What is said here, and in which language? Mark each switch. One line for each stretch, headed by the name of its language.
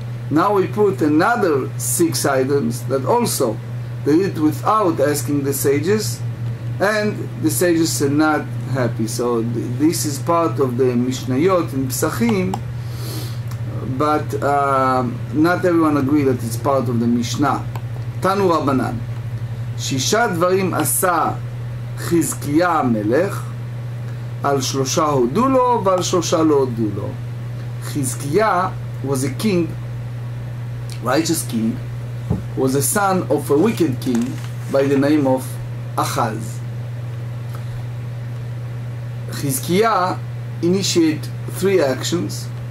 English: Now we put another 6 items that also they did without asking the sages, and the sages are not happy. So this is part of the Mishnayot in Pesachim, but not everyone agree that it's part of the Mishnah.
Hebrew: Tanu Rabbanan, Shisha dvarim asa Chizkiya המלך, על 3 הודו לו ועל 3 לא הודו לו.
English: Chizkiya was a king, righteous king, was a son of a wicked king by the name of Achaz. Chizkiya initiated 3 actions.